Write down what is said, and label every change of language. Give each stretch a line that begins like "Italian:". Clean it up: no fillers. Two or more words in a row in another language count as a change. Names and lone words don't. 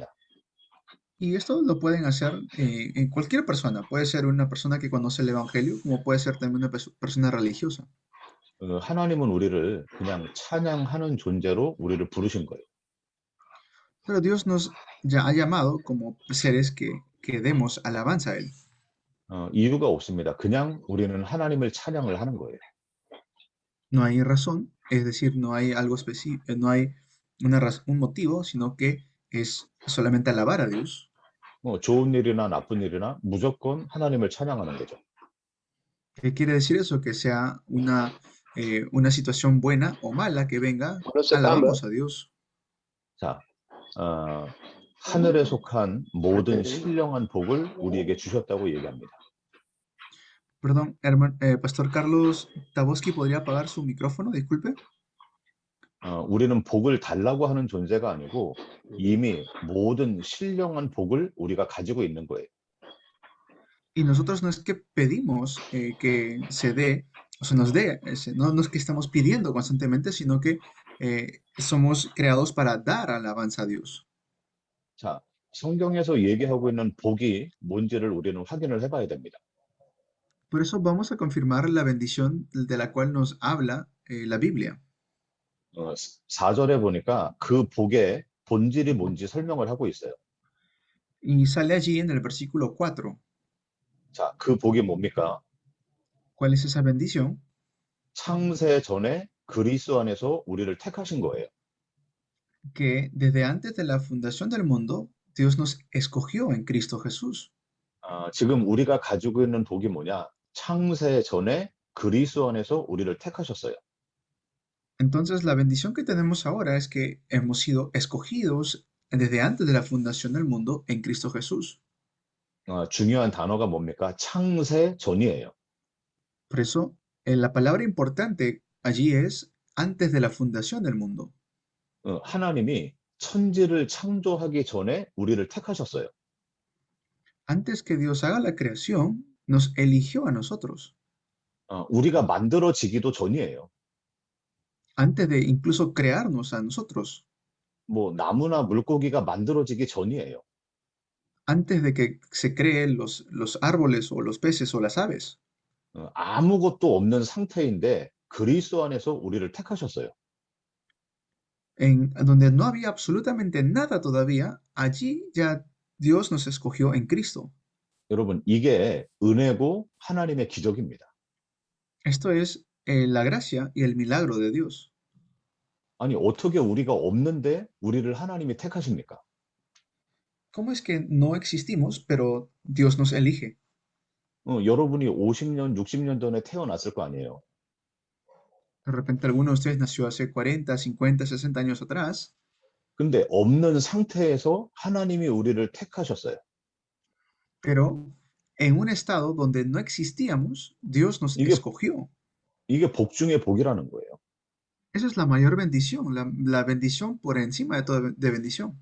Spanish: Y esto lo pueden hacer en cualquier persona. Puede ser una persona que conoce el Evangelio, como puede ser también una persona religiosa.
Korean: 하나님은 우리를 그냥 찬양하는 존재로 우리를 부르신 거예요.
Spanish: Pero Dios nos ya ha llamado como seres que demos alabanza a Él.
Korean: 이유가 없습니다. 그냥 우리는 하나님을 찬양을 하는 거예요.
Spanish: No hay razón, es decir, no hay algo específico, no hay un motivo, sino que es solamente alabar a Dios.
Korean: 좋은 일이나 나쁜 일이나 무조건 하나님을 찬양하는 거죠.
Spanish: ¿Qué quiere decir eso? Que sea una situación buena o mala que venga, alabamos a Dios.
Korean: 자, 하늘에 속한 모든 신령한 복을 우리에게 주셨다고 얘기합니다.
Spanish: Perdón, Pastor Carlos Taboski, ¿podría apagar su micrófono? Disculpe.
Korean: 우리는 복을 달라고 하는 존재가 아니고 이미 모든 신령한 복을 우리가 가지고 있는 거예요.
Spanish: Y nosotros no es que pedimos que se dé, o se nos dé, no es que estamos pidiendo constantemente, sino que somos creados para dar alabanza a Dios.
Korean: 자, 성경에서 얘기하고 있는 복이 뭔지를 우리는 확인을 해봐야 됩니다.
Spanish: Por eso vamos a confirmar la bendición de la cual nos habla la Biblia.
Korean: 4절에 보니까 그 복에 본질이 뭔지 설명을 하고 있어요.
Spanish: Y sale allí en el versículo 4.
Korean: 자, 그 복이 뭡니까?
Spanish: ¿Cuál es esa bendición?
Korean: 창세 전에 그리스도 안에서 우리를 택하신 거예요.
Spanish: Que desde antes de la fundación del mundo, Dios nos escogió en Cristo Jesús.
Korean: 지금 우리가 가지고 있는 복이 뭐냐? 창세 전에 그리스도 안에서 우리를 택하셨어요.
Spanish: Entonces, la bendición que tenemos ahora es que hemos sido escogidos desde antes de la fundación del mundo en Cristo Jesús.
Korean: 중요한 단어가 뭡니까? 창세 전이에요.
Spanish: Por eso, la palabra importante allí es antes de la fundación del mundo.
Korean: 하나님이 천지를 창조하기 전에 우리를 택하셨어요.
Spanish: Antes que Dios haga la creación, nos eligió a nosotros.
Korean: 우리가 만들어지기도 전이에요.
Spanish: Antes de incluso crearnos a nosotros.
Korean: 뭐 나무나 물고기가 만들어지기 전이에요.
Spanish: Antes de que se creen los árboles o los peces o las aves.
Korean: 아무것도 없는 상태인데 그리스도 안에서 우리를 택하셨어요.
Spanish: En donde no había absolutamente nada todavía, allí ya Dios nos escogió en Cristo.
Korean: 여러분, 이게 은혜고 하나님의 기적입니다.
Spanish: Esto es la gracia y el milagro de Dios.
Korean: 아니, 어떻게 우리가 없는데 우리를 하나님이 택하십니까?
Spanish: ¿Cómo es que no existimos, pero Dios nos elige?
Korean: 여러분이 50년, 60년 전에 태어났을 거 아니에요.
Spanish: De repente alguno de ustedes nació hace 40, 50, 60 años atrás,
Korean: 근데 없는 상태에서 하나님이 우리를 택하셨어요.
Spanish: pero en un estado donde no existíamos, Dios nos
Korean: 이게
Spanish: escogió.
Korean: 이게 복 중에 복이라는 거예요.
Spanish: Esa es la mayor bendición, la bendición por encima de toda de bendición.